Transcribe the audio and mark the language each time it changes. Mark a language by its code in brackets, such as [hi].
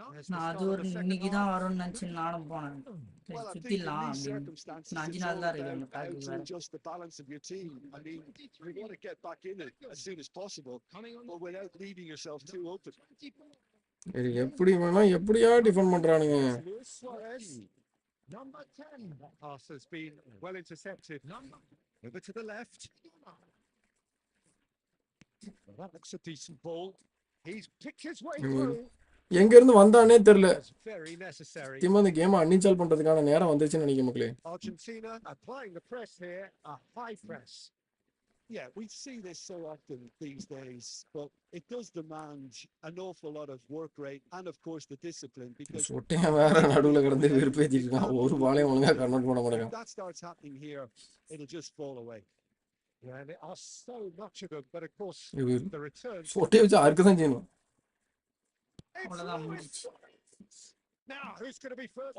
[ta] நான் அது ஒரு இன்னைக்கு தான் வரும்னு நினைச்சு நானும் போனேன். சுத்திடலாம் அப்படின்னு. 5 நாள் தான் இருக்கு அந்த பேக்கேஜ் வேற. [en] Just the balance of your team. I mean, you want to get back in it as soon as possible, but without leaving yourself too open. [ta] எப்படி வேணா எப்படியா டிஃபெண்ட் பண்றானுங்க. [en] Suarez. Number 10. That pass has been well intercepted. Over to the left. Well, that looks a decent ball. He's picked his way through. [ta] எங்க இருந்து வந்தானே தெரியல. [en] Very necessary. [ta] Team அந்த game uninstall பண்றதுக்கான நேரம் வந்துருச்சுன்னு நினைக்கிறேன் மக்களே. [en] Argentina applying the press here, a high press. Yeah, we see this so often these days, but it does demand an awful lot of work rate and of course the discipline because [ta] சொட்டையா வேற நடுவுல கிடந்து வெறுப்பேத்திட்டு இருக்கான். ஒரு பாலையும் ஒழுங்கா convert பண்ண மாட்டேங்கான். [en] that starts happening here, it'll just fall away. Yeah, and there are so much of them, but of course the return. [ta] சொட்டையை வச்சு அறுக்க தான் செய்யணும். அவ்வளவுதான் முடிஞ்சிச்சு. [en] Now who's going to be first?